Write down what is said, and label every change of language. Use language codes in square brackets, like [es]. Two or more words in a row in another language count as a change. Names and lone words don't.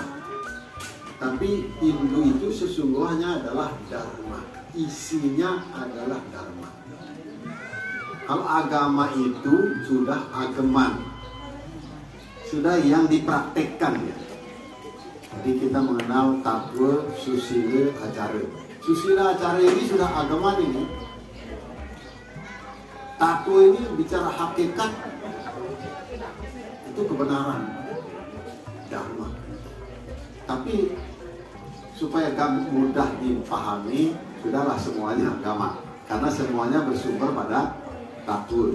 [id] Tapi Hindu itu sesungguhnya adalah dharma, isinya adalah dharma. Kalau agama itu sudah ageman, sudah yang dipraktekkan ya. Jadi kita mengenal tatwa, susila, acara. Susila acara ini sudah ageman ini. Tatwa ini bicara hakikat, itu kebenaran, dharma. Tapi supaya mudah dipahami, sudahlah semuanya agama, karena semuanya bersumber pada tatwa.